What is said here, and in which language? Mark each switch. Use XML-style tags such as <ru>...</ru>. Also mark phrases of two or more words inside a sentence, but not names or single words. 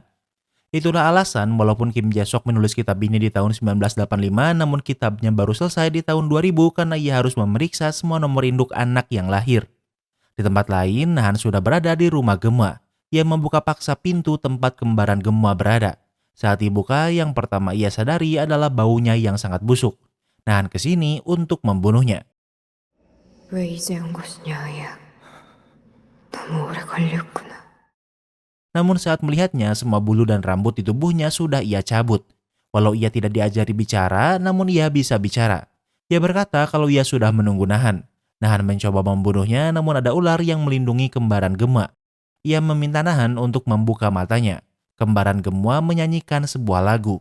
<id>Itulah alasan walaupun Kim Jae-sok menulis kitab ini di tahun 1985, namun kitabnya baru selesai di tahun 2000 karena ia harus memeriksa semua nomor induk anak yang lahir. Di tempat lain, Nahan sudah berada di rumah Gemma. Ia membuka paksa pintu tempat kembaran Gemma berada. Saat dibuka, yang pertama ia sadari adalah baunya yang sangat busuk. Nahan ke sini untuk membunuhnya.</id> <ko>왜 이제 온 것이냐, 야. 너무 오래 걸렸구나.</ko> <id>Namun saat melihatnya, semua bulu dan rambut di tubuhnya sudah ia cabut. Walau ia tidak diajari bicara, namun ia bisa bicara. Ia berkata kalau ia sudah menunggu Nahan. Nahan mencoba membunuhnya, namun ada ular yang melindungi kembaran Gemma. Ia meminta Nahan untuk membuka matanya. Kembaran Gemma menyanyikan sebuah lagu.</id>